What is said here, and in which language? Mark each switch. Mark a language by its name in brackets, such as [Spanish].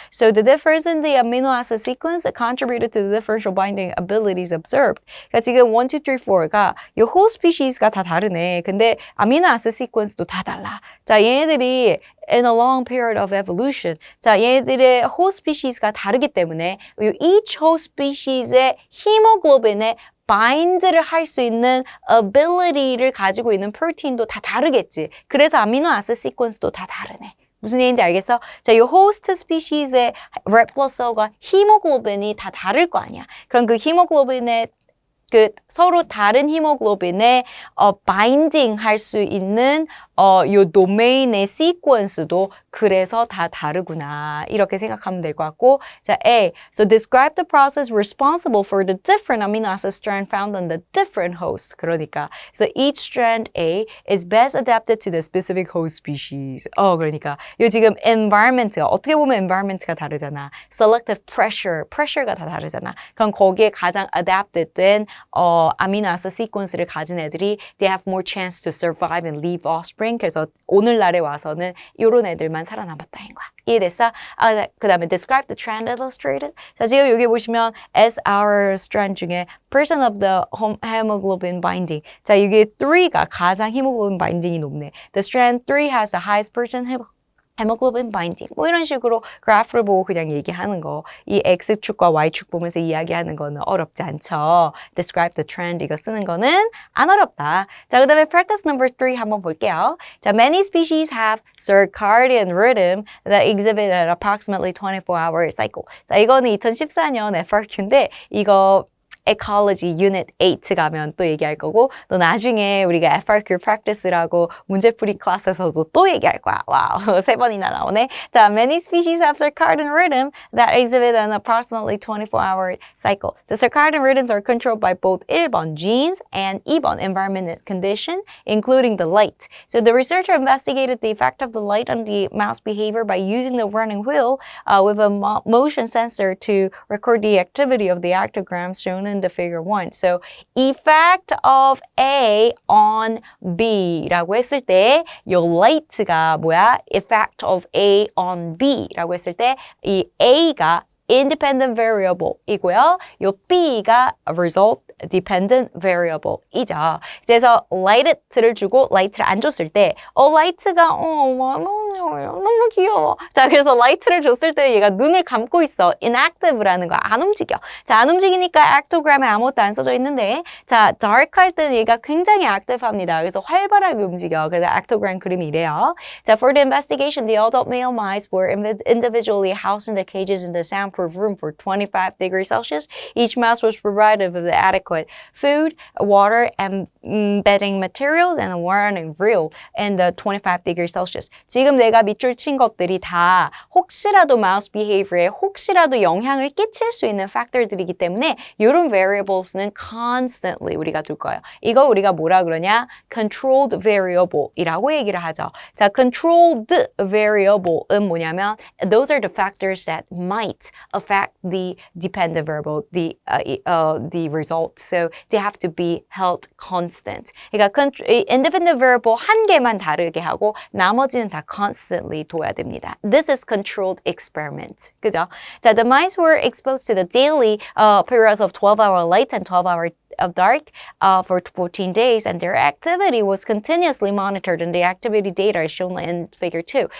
[English] So the difference in the amino acid sequence contributed to the differential binding abilities observed. [Korean] 그러니까 지금 1, 2, 3, 4가 이 host species가 다 다르네. 근데 amino acid sequence도 다 달라. 자, 얘네들이 [English] in a long period of evolution. [Korean] 자, 얘네들의 host species가 다르기 때문에 [English] each host species [Korean] 의 히모글로빈에 바인드를 할 수 있는 ability를 가지고 있는 프로틴도 다 다르겠지. 그래서 아미노 아시드 시퀀스도 다 다르네. 무슨 얘기인지 알겠어? 자, 이 호스트 스피시스의 red blood cell과 히모글로빈이 다 다를 거 아니야. 그럼 그 히모글로빈의 서로 다른 히모글로빈에 바인딩 할 수 있는 요 도메인의 시퀀스도 그래서 다 다르구나. 이렇게 생각하면 될 것 같고 자, A. [English] So describe the process responsible for the different amino acid strand found on the different hosts. [Korean] 그러니까 [English] so each strand A is best adapted to the specific host species. [Korean] 그러니까 요 지금 environment가 어떻게 보면 environment가 다르잖아. Selective pressure가 다 다르잖아. 그럼 거기에 가장 adapted 된 amino acid sequence를 가진 애들이 [English] they have more chance to survive and leave offspring. [Korean] 그래서 오늘날에 와서는 이런 애들만 살아남았다인 거야. 이해됐어? 그 다음에 [English] describe the trend illustrated. [Korean] 자, 지금 여기 보시면 [English] SR strand 중에 percent of the hemoglobin binding. [Korean] 자, 이게 3가 가장 히모글로빈 바인딩이 높네. [English] The strand 3 has the highest percent hemoglobin binding. [Korean] 뭐 이런 식으로 그래프를 보고 그냥 얘기하는 거. 이 X축과 Y축 보면서 이야기하는 거는 어렵지 않죠. Describe the trend 이거 쓰는 거는 안 어렵다. 자, 그 다음에 practice number 3 한번 볼게요. [English] 자, many species have circadian rhythm that exhibit an approximately 24-hour cycle. [Korean] 자, 이거는 2014년 FRQ인데 이거 Ecology Unit 8 가면 또 얘기할 거고 또 나중에 우리가 FRQ Practice라고 문제풀이 클래스에서도 또 얘기할 거야. 와우, 3번이나 나오네. [English] 자, many species have circadian rhythm that exhibit an approximately 24-hour cycle. The circadian rhythms are controlled by both 1번 genes and 2번 environmental condition, including the light. So the researcher investigated the effect of the light on the mouse behavior by using the running wheel with a motion sensor to record the activity of the actograms shown in the figure 1. So effect of A on B라고 했을 때 이 light가 뭐야? Effect of A on B라고 했을 때 이 A가 independent variable 이고요. 이 B가 result dependent variable 이죠. [Korean] 그래서 light를 주고 light를 안 줬을 때 light가 너무 귀여워. 자, 그래서 light를 줬을 때 얘가 눈을 감고 있어. inactive라는 거 안 움직여. 자, 안 움직이니까 actogram에 아무것도 안 써져 있는데 자, dark 할 때는 얘가 굉장히 active합니다. 그래서 활발하게 움직여. 그래서 actogram 그림이 이래요. [English] 자, for the investigation, the adult male mice were individually housed in the cages in the soundproof room for 25 degrees Celsius. Each mouse was provided with adequate food, water, and bedding materials and a warning reel in the 25 degrees Celsius. [Korean] 지금 내가 밑줄 친 것들이 다 혹시라도 mouse behavior에 혹시라도 영향을 끼칠 수 있는 factor들이기 때문에 이런 variables는 constantly 우리가 둘 거예요. 이거 우리가 뭐라 그러냐? controlled variable이라고 얘기를 하죠. [English] 자, controlled variable은 뭐냐면 those are the factors that might affect the dependent variable, the result. So they have to be held constant. [Korean] 그러니까 independent variable 한 개만 다르게 하고 나머지는 다 constantly 둬야 됩니다. [English] This is controlled experiment. [Korean] 그죠? [English] 자, the mice were exposed to the daily periods of 12-hour light and 12-hour of dark for 14 days and their activity was continuously monitored and the activity data is shown in figure 2.